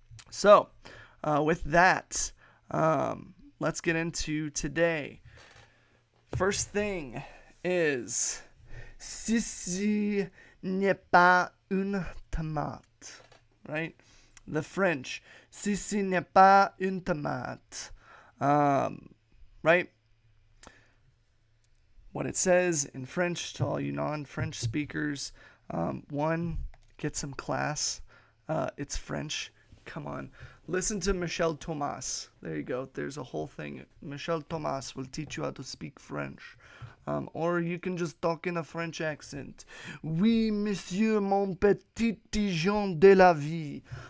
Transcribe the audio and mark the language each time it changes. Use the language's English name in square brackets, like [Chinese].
[English] So, with that, let's get into today. First thing is, [French] ceci n'est pas une tomate, [English] right? The French, [French] ceci n'est pas une tomate, [English] right? What it says in French to all you non-French speakers, one, get some class. It's French. Come on. Listen to Michel Thomas. There you go. There's a whole thing. Michel Thomas will teach you how to speak French. Or you can just talk in a French accent. [French] Oui, monsieur, mon petit pigeon de la vie.